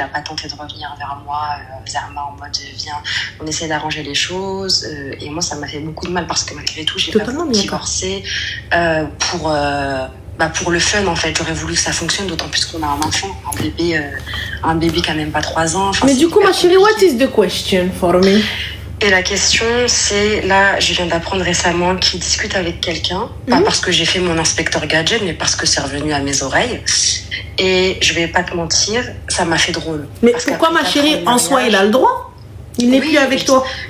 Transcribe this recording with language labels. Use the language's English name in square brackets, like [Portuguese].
[French] Il n'a pas tenté de revenir vers moi, en mode viens, on essaie d'arranger les choses. Et moi, ça m'a fait beaucoup de mal parce que malgré tout, j'ai pas voulu divorcer pour le fun en fait. J'aurais voulu que ça fonctionne, d'autant plus qu'on a un enfant, un bébé qui a même pas 3 ans. Enfin, mais du coup, ma chérie, [English] what is the question for me? [French] Et la question, c'est, là, je viens d'apprendre récemment qu'il discute avec quelqu'un, pas parce que j'ai fait mon inspecteur gadget, mais parce que c'est revenu à mes oreilles. Et je vais pas te mentir, ça m'a fait drôle. Mais pourquoi, ma chérie, en soi, il a le droit? Il n'est plus avec toi.